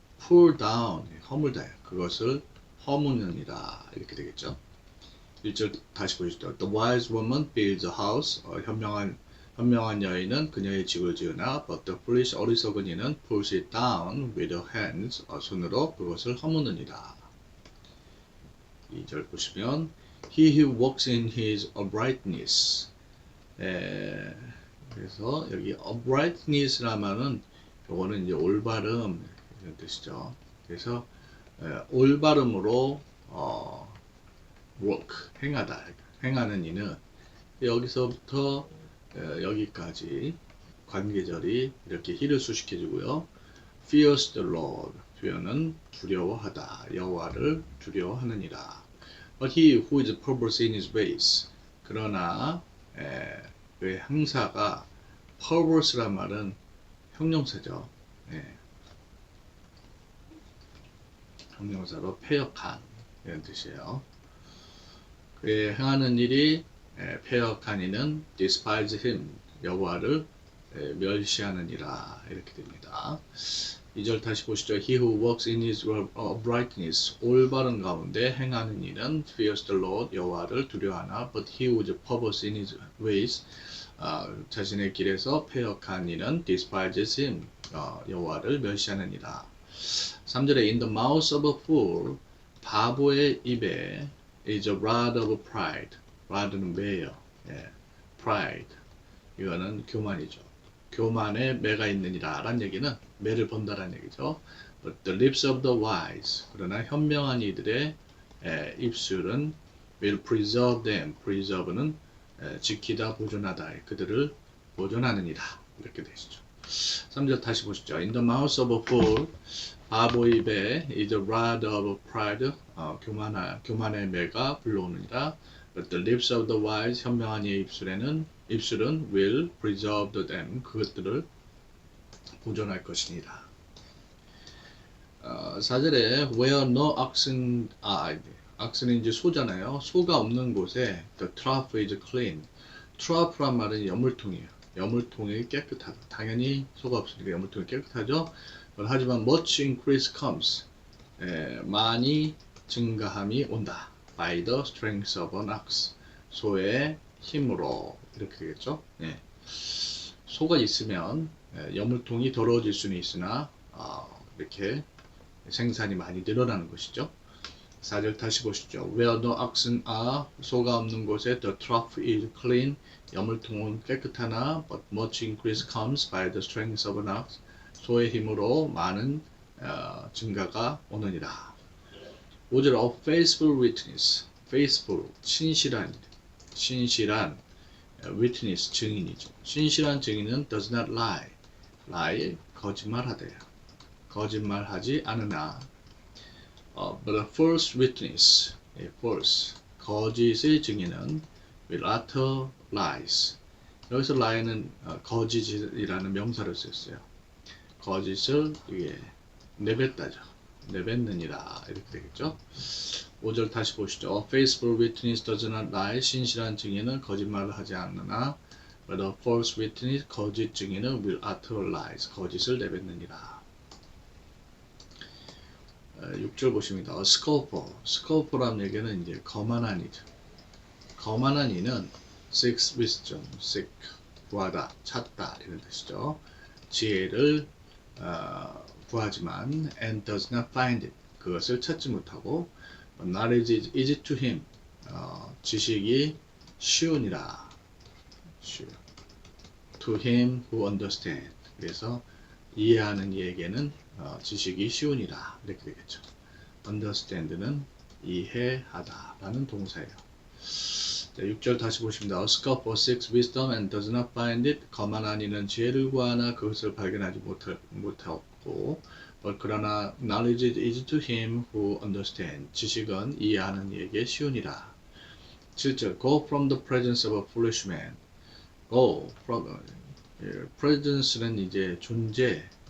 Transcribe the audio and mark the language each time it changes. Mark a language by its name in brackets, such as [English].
[English] pull down, 허물다. [Korean] 그것을 허무느니라. 이렇게 되겠죠. 1절 다시 보시죠. [English] The wise woman builds a house. [Korean] 현명한 여인은 그녀의 집을 지으나 [English] but the foolish [Korean] 어리석은 이는 [English] pulls it down with her hands. [Korean] 손으로 그것을 허무느니라. 2절 보시면 [English] He who walks in his uprightness. [Korean] 그래서 여기 uprightness라면은 요거는 이제 올바름 이런 뜻이죠. 그래서 올바름으로 work 행하다 행하는 이는 여기서부터 여기까지 관계절이 이렇게 히를 수식해주고요. [English] fears the Lord [Korean] 표현은 두려워하다 여호와를 두려워하느니라. [English] But he who is perverse in his ways [Korean] 그러나 그 행사가 perverse란 말은 형용사죠. 형용사로 패역한 이런 뜻이에요. 그의 행하는 일이 패역한 이는 [English] despise him [Korean] 여호와를 멸시하느니라 이렇게 됩니다. 2절 다시 보시죠. [English] He who walks in his uprightness [Korean] 올바른 가운데 행하는 이는 [English] fears the Lord [Korean] 여호와를 두려워하나 [English] but he who is perverse in his ways [Korean] 자신의 길에서 패역한 이는 [English] despises him [Korean] 여호와를 멸시하느니라. 3절에 [English] in the mouth of a fool [Korean] 바보의 입에 [English] is a rod of pride. [Korean] rod는 매요. pride. 이거는 교만이죠. 교만에 매가 있느니라 라는 얘기는 매를 본다라는 얘기죠. [English] But the lips of the wise. [Korean] 그러나 현명한 이들의 입술은 [English] will preserve them. [Korean] preserve는 지키다, 보존하다. 그들을 보존하느니라. 이렇게 되시죠. 3절 다시 보시죠. [English] In the mouth of a fool [Korean] 바보 입에 [English] is a rod of pride. [Korean] 교만의 매가 불러오느니라. [English] But the lips of the wise [Korean] 현명한 이의 입술은 [English] will preserve them. [Korean] 그것들을 보존할 것이니라. 4절에 [English] where no oxen are. [Korean] oxen은 이제 소잖아요. 소가 없는 곳에 [English] the trough is clean. [Korean] trough란 말은 여물통이에요. 여물통이 깨끗하다. 당연히 소가 없으니까 여물통이 깨끗하죠. 하지만 [English] much increase comes. [Korean] 많이 증가함이 온다. [English] by the strength of an ox. [Korean] 소의 힘으로 이렇게 되겠죠. 소가 있으면 여물통이 더러워질 수는 있으나 이렇게 생산이 많이 늘어나는 것이죠. 4절 다시 보시죠. [English] Where no oxen are, [Korean] 소가 없는 곳에 [English] the trough is clean. [Korean] 여물통은 깨끗하나 [English] but much increase comes by the strength of an ox. [Korean] 소의 힘으로 많은 증가가 오느니라. 5절 [English] of faithful witness. [Korean] faithful, 신실한 witness, 증인이죠. 신실한 증인은 [English] does not lie. [Korean] lie, 거짓말하대요. 거짓말하지 않으나 [English] but a false witness, false, [Korean] 거짓의 증인은 [English] will utter lies. [Korean] 여기서 lie는 거짓이라는 명사를 썼어요. 거짓을 내뱉다죠. 내뱉느니라 이렇게 되겠죠. 5절 다시 보시죠. [English] A faithful witness does not lie. [Korean] 신실한 증인은 거짓말을 하지 않으나 [English] but a false witness, [Korean] 거짓 증인은 [English] will utter lies. [Korean] 거짓을 내뱉느니라. 6절 보십니다. A scoffer. scoffer라는 얘기는 이제 거만한 이죠. 거만한 이는 [English] seeks wisdom, [Korean] seek 구하다, 찾다 이런 뜻이죠. 지혜를 구하지만 [English] and does not find it. [Korean] 그것을 찾지 못하고 [English] knowledge is easy to him. [Korean] 지식이 쉬우니라. [English] to him who understand. [Korean] 그래서 이해하는 이에게는 지식이 쉬우니라 이렇게 되겠죠. understand는 이해하다 라는 동사예요. 자, 6절 다시 보십니다. [English] A scoffer seeks wisdom and does not find it. [Korean] 거만한 이는 지혜를 구하나 그것을 발견하지 못하고 그러나 [English] knowledge is easy to him who understands. [Korean] 지식은 이해하는 이에게 쉬우니라. [English] 7절 Go from the presence of a foolish man. Go from presence는 [Korean] 이제 존재.